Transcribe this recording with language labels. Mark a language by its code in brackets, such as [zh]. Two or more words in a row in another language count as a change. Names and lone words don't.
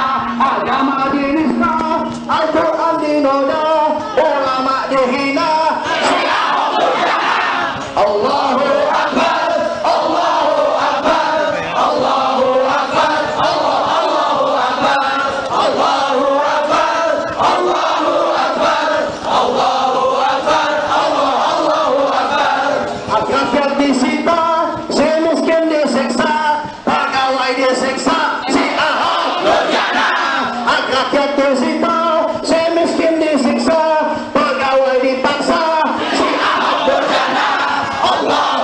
[id] Agama dinista, Al-Quran dinoda, ulama dihina, si Ahok durjana. [ar] الله أكبر، الله أكبر، الله أكبر، الله أكبر، الله أكبر، الله أكبر، الله أكبر، الله أكبر. [id] Rakyat disita, si miskin disiksa, pegawai disiksa, si Ahok durjana. Rakyat disita, si miskin disiksa, pegawai dipaksa, si Ahok durjana. Allah